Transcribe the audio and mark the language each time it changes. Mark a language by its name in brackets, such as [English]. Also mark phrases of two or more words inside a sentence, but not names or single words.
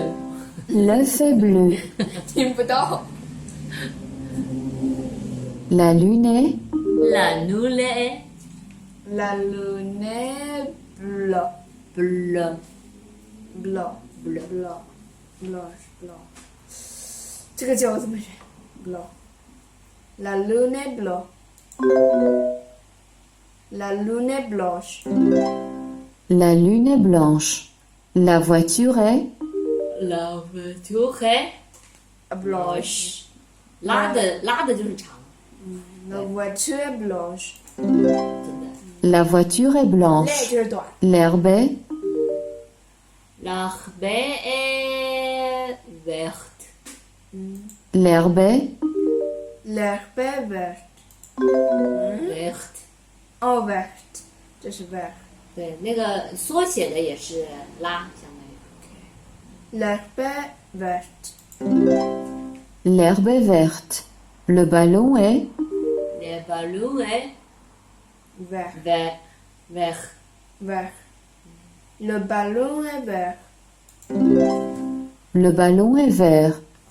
[French] L'œuf est bleu. [Chinese] 听不到。 [French] La lune est. La lune est La lune est blanc. bleue. Blanc. Bleu. Blanc. Blanche. Blanc. [Chinese] 这个叫我怎么学 ？Blanc. [French] La lune est blanc. La lune est blanche. La lune est blanche. La voiture est. La voiture est Blanche. [Chinese] 拉的就是长， [French] La voiture est blanche. [Chinese] 真的。 [French] La voiture est [Chinese] 累 [French] blanche. [Chinese] 就是短。 [French] L'herbe est. L'herbe est verte. L'herbe est. L'herbe est verte. Verte. Oh, verte. [Chinese] 这是 vert. 对，那个缩写的也是拉，相当于。 [French] L'herbe est verte. L'herbe est verte. Le ballon est. Le ballon est Vert. vert. Vert. Le ballon est vert. Le ballon est vert.